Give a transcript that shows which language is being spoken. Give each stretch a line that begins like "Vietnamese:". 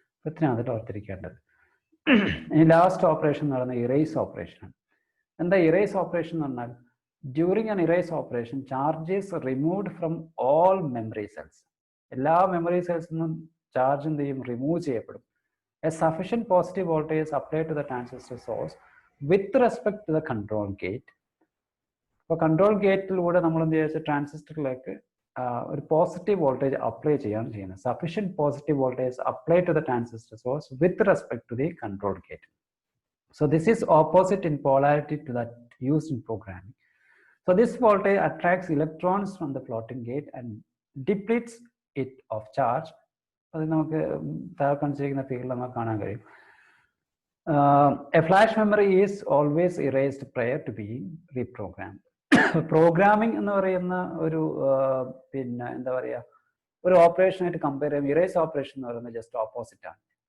Malayalam: ഇത്രയാണ് അതിൽ ഓർത്തിരിക്കേണ്ടത്. ഇനി ലാസ്റ്റ് ഓപ്പറേഷൻ എന്ന് പറയുന്നത് ഇറേസ് ഓപ്പറേഷൻ ആണ്. എന്താ ഇറേസ് ഓപ്പറേഷൻ എന്ന് പറഞ്ഞാൽ,
English: During an erase operation charge is removed from all memory cells.
Malayalam: എല്ലാ മെമ്മറി സെൽസിൽ നിന്നും ചാർജ് എന്ത് ചെയ്യും? റിമൂവ് ചെയ്യപ്പെടും.
English: A sufficient positive voltage is applied to the transistor source with respect to the control gate.
Malayalam: അപ്പോൾ control ഗേറ്റിലൂടെ നമ്മൾ എന്ത് ചെയ്യുക? ട്രാൻസിസ്റ്ററിലേക്ക് ഒരു പോസിറ്റീവ് വോൾട്ടേജ് അപ്ലൈ ചെയ്യാണ് ചെയ്യുന്നത്.
English: Sufficient positive voltage apply to the transistor source with respect to the control gate. So this is opposite in polarity to that used in programming. So this voltage attracts electrons from the floating gate and depletes it of charge.
Malayalam: അത് നമുക്ക് താഴെ കാണിച്ചിരിക്കുന്ന ഫീൽഡിൽ നമുക്ക് കാണാൻ കഴിയും.
English: A flash memory is always erased prior to being reprogrammed.
Malayalam: Programming എന്ന് പറയുന്ന ഒരു എന്താ പറയുക, ഒരു ഓപ്പറേഷനായിട്ട് കമ്പയർ ചെയ്യുമ്പോൾ ഇറേസ് ഓപ്പറേഷൻ എന്ന് പറയുന്നത് ജസ്റ്റ് ഓപ്പോസിറ്റ് ആണ്.